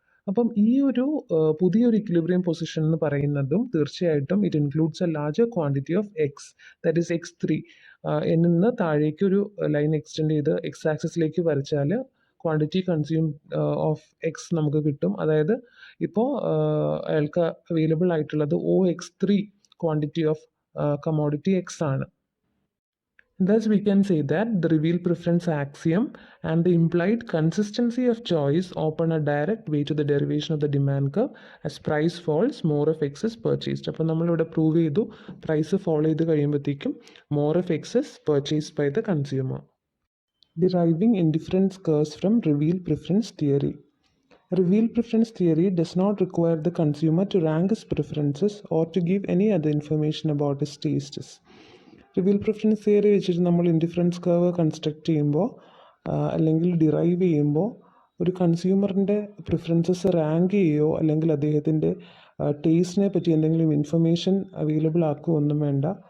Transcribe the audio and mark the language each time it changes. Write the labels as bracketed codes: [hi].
[ml] അപ്പം ഈ ഒരു പുതിയൊരു ഇക്വിലിബ്രിയം പൊസിഷൻ എന്ന് പറയുന്നതും തീർച്ചയായിട്ടും [en] It includes a larger quantity of x, that is x 3. [ml] നിന്ന് താഴേക്ക് ഒരു ലൈൻ എക്സ്റ്റെൻഡ് ചെയ്ത് എക്സ് ആക്സിസിലേക്ക് വരച്ചാൽ ക്വാണ്ടിറ്റി കൺസ്യൂം ഓഫ് എക്സ് നമുക്ക് കിട്ടും. അതായത് ഇപ്പോൾ അയാൾക്ക് അവൈലബിൾ ആയിട്ടുള്ളത് OX3 quantity of commodity X ആണ്. [en] Thus, we can say that the reveal preference axiom and the implied consistency of choice open a direct way to the derivation of the demand curve. As price falls, more of X is purchased. [ml] അപ്പോൾ നമ്മളിവിടെ prove ചെയ്തു price fall ചെയ്ത് കഴിയുമ്പോഴത്തേക്കും [en] more of X is purchased by the consumer. Deriving indifference curves from reveal preference theory. Reveal preference theory does not require the consumer to rank his preferences or to give any other information about his tastes. [ml] Reveal preference theory വെച്ചിട്ട് നമ്മൾ indifference curve construct ചെയ്യുമ്പോൾ അല്ലെങ്കിൽ derive ചെയ്യുമ്പോൾ ഒരു കൺസ്യൂമറിൻ്റെ preferences rank ചെയ്യുകയോ അല്ലെങ്കിൽ അദ്ദേഹത്തിൻ്റെ ടേസ്റ്റിനെ പറ്റി എന്തെങ്കിലും ഇൻഫർമേഷൻ അവൈലബിൾ ആക്കുകയോ ഒന്നും വേണ്ട.